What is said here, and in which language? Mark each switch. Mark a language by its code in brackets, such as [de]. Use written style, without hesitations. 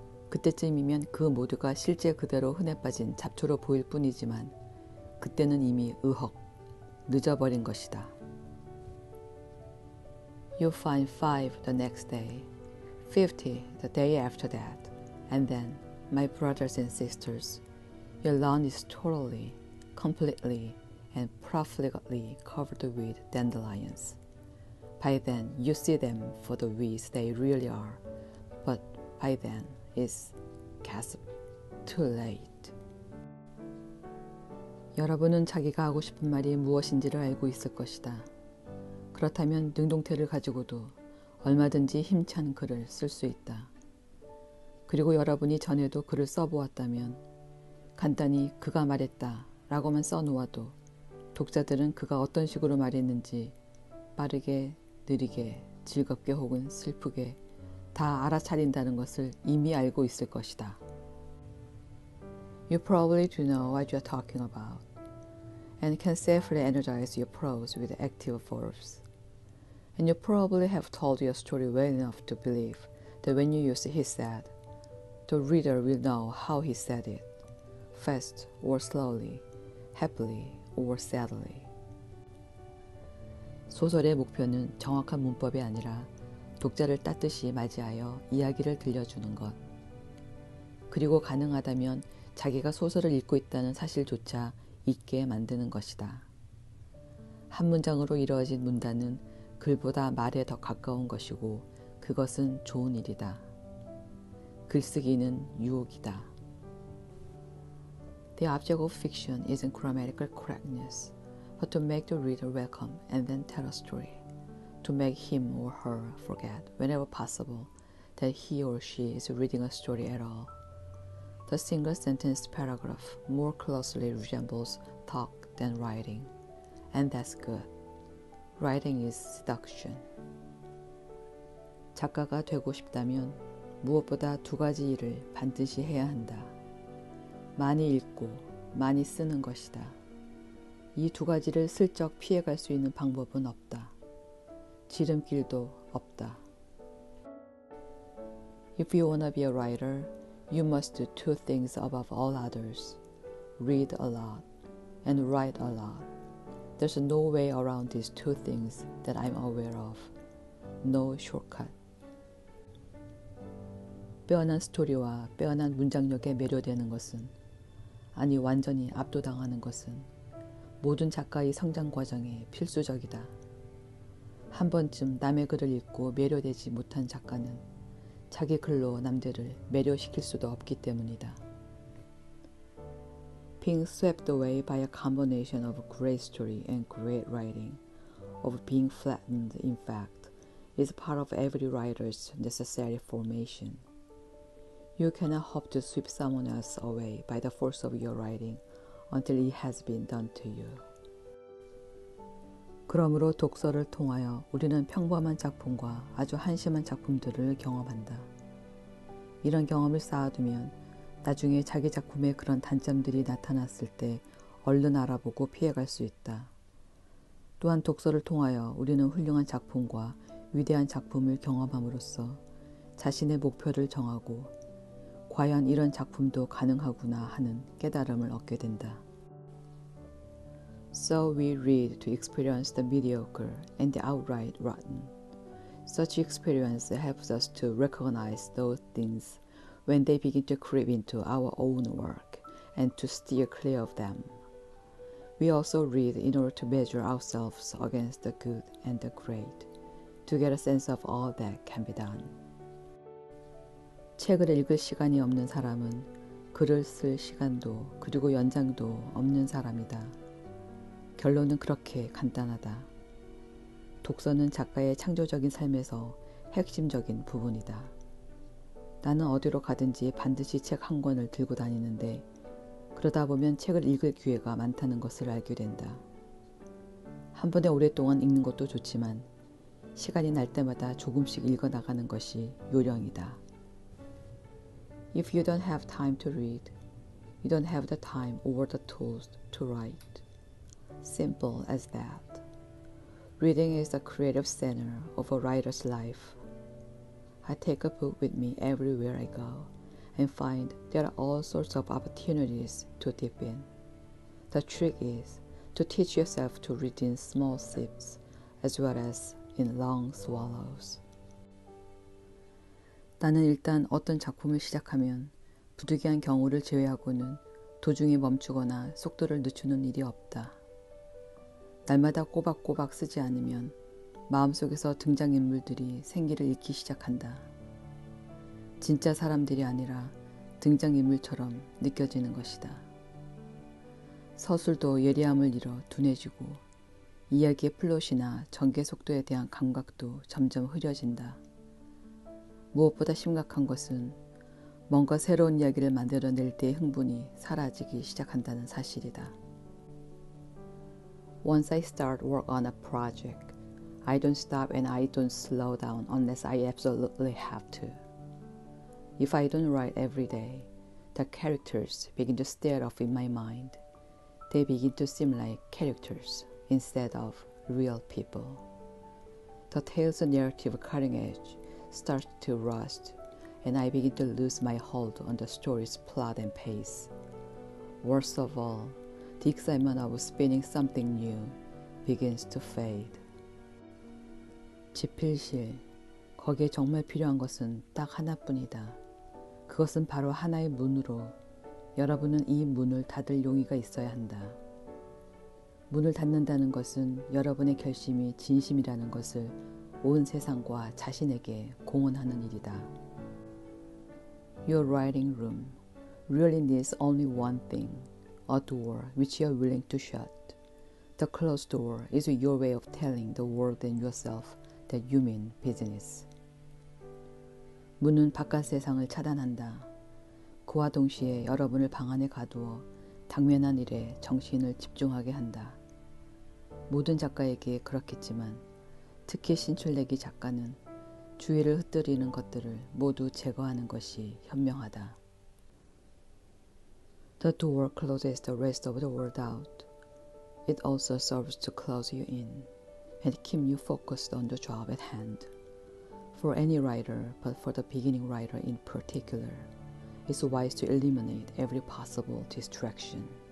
[ko] 그때쯤이면 그 모두가 실제 그대로 흔해 빠진 잡초로 보일 뿐이지만 그때는 이미 늦어버린 것이다. [en] You find 5 the next day, 50 the day after that, and then, my brothers and sisters, your lawn is totally, completely, and profligately covered with dandelions. By then, you see them for the weeds they really are, but by then, it's gasp too late. [ko] 여러분은 자기가 하고 싶은 말이 무엇인지를 알고 있을 것이다. 그렇다면 능동태를 가지고도 얼마든지 힘찬 글을 쓸 수 있다. 그리고 여러분이 전에도 글을 써보았다면 간단히 그가 말했다 라고만 써놓아도 독자들은 그가 어떤 식으로 말했는지 빠르게, 느리게, 즐겁게 혹은 슬프게 다 알아차린다는 것을 이미 알고 있을 것이다. [en] You probably do know what you are talking about and can safely energize your prose with active verbs. And you probably have told your story well enough to believe that when you use he said, the reader will know how he said it, fast or slowly, happily or sadly. [ko] 소설의 목표는 정확한 문법이 아니라 독자를 따뜻이 맞이하여 이야기를 들려주는 것. 그리고 가능하다면 자기가 소설을 읽고 있다는 사실조차 잊게 만드는 것이다. 한 문장으로 이루어진 문단은 글보다 말에 더 가까운 것이고 그것은 좋은 일이다. 글쓰기는 유혹이다. [en] The object of fiction isn't grammatical correctness, but to make the reader welcome and then tell a story, to make him or her forget whenever possible that he or she is reading a story at all. The single-sentence paragraph more closely resembles talk than writing, and that's good. Writing is seduction. [ko] 작가가 되고 싶다면 무엇보다 2가지 일을 반드시 해야 한다. 많이 읽고 많이 쓰는 것이다. 이 2가지를 슬쩍 피해갈 수 있는 방법은 없다. 지름길도 없다. [en] If you wanna be a writer, you must do 2 things above all others. Read a lot and write a lot. There's no way around these 2 things that I'm aware of. No shortcut. [ko] 빼어난 스토리와 빼어난 문장력에 매료되는 것은, 아니 완전히 압도당하는 것은 모든 작가의 성장 과정에 필수적이다. 한 번쯤 남의 글을 읽고 매료되지 못한 작가는 자기 글로 남들을 매료시킬 수도 없기 때문이다. [en] Being swept away by a combination of great story and great writing, of being flattened in fact, is part of every writer's necessary formation. You cannot hope to sweep someone else away by the force of your writing until it has been done to you. [ko] 그러므로 독서를 통하여 우리는 평범한 작품과 아주 한심한 작품들을 경험한다. 이런 경험을 쌓아두면 나중에 자기 작품에 그런 단점들이 나타났을 때 얼른 알아보고 피해갈 수 있다. 또한 독서를 통하여 우리는 훌륭한 작품과 위대한 작품을 경험함으로써 자신의 목표를 정하고 과연 이런 작품도 가능하구나 하는 깨달음을 얻게 된다. [en] So we read to experience the mediocre and the outright rotten. Such experience helps us to recognize those things when they begin to creep into our own work and to steer clear of them. We also read in order to measure ourselves against the good and the great, to get a sense of all that can be done. [ko] 책을 읽을 시간이 없는 사람은 글을 쓸 시간도 그리고 연장도 없는 사람이다. 결론은 그렇게 간단하다. 독서는 작가의 창조적인 삶에서 핵심적인 부분이다. 나는 어디로 가든지 반드시 책 한 권을 들고 다니는데 그러다 보면 책을 읽을 기회가 많다는 것을 알게 된다. 한 번에 오랫동안 읽는 것도 좋지만 시간이 날 때마다 조금씩 읽어나가는 것이 요령이다. [en] If you don't have time to read, you don't have the time or the tools to write. Simple as that. Reading is the creative center of a writer's life. I take a book with me everywhere I go and find there are all sorts of opportunities to dip in. The trick is to teach yourself to read in small sips as well as in long swallows. [ko] 나는 일단 어떤 작품을 시작하면 부득이한 경우를 제외하고는 도중에 멈추거나 속도를 늦추는 일이 없다. 날마다 꼬박꼬박 쓰지 않으면 마음속에서 등장인물들이 생기를 잃기 시작한다. 진짜 사람들이 아니라 등장인물처럼 느껴지는 것이다. 서술도 예리함을 잃어 둔해지고 이야기의 플롯이나 전개 속도에 대한 감각도 점점 흐려진다. 무엇보다 심각한 것은 뭔가 새로운 이야기를 만들어낼 때의 흥분이 사라지기 시작한다는 사실이다. [en] Once I start work on a project, I don't stop and I don't slow down unless I absolutely have to. If I don't write every day, the characters begin to stare off in my mind. They begin to seem like characters instead of real people. The tale's narrative cutting edge starts to rust, and I begin to lose my hold on the story's plot and pace. Worst of all, the excitement of spinning something new begins to fade. [ko] 지필실, 거기에 정말 필요한 것은 딱 하나뿐이다. 그것은 바로 하나의 문으로 여러분은 이 문을 닫을 용의가 있어야 한다. 문을 닫는다는 것은 여러분의 결심이 진심이라는 것을 온 세상과 자신에게 공언하는 일이다. [en] Your writing room really needs only one thing, a door which you are willing to shut. The closed door is your way of telling the world and yourself that you mean business. [ko] 문은 바깥 세상을 차단한다. 그와 동시에 여러분을 방 안에 가두어 당면한 일에 정신을 집중하게 한다. 모든 작가에게 그렇겠지만 특히 신출내기 작가는 주위를 흩뜨리는 것들을 모두 제거하는 것이 현명하다. [en] The door closes the rest of the world out. It also serves to close you in and keep you focused on the job at hand. For any writer, but for the beginning writer in particular, it's wise to eliminate every possible distraction.